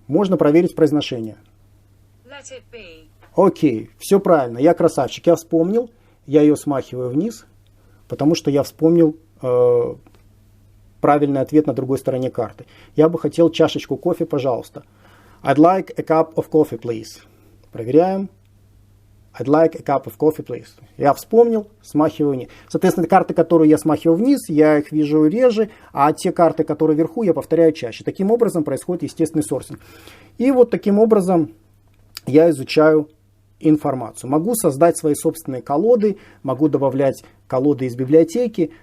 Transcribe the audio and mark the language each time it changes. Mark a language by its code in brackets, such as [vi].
[ru] Можно проверить произношение. [en] Let it be. [ru] Окей, все правильно. Я красавчик. Я вспомнил. Я ее смахиваю вниз, потому что я вспомнил правильный ответ на другой стороне карты. Я бы хотел чашечку кофе, пожалуйста. [en] I'd like a cup of coffee, please. [ru] Проверяем. [en] I'd like a cup of coffee, please. [ru] Я вспомнил, смахиваю вниз. Соответственно, карты, которые я смахиваю вниз, я их вижу реже, а те карты, которые вверху, я повторяю чаще. Таким образом происходит естественный сорсинг. И вот таким образом я изучаю информацию. Могу создать свои собственные колоды, могу добавлять колоды из библиотеки.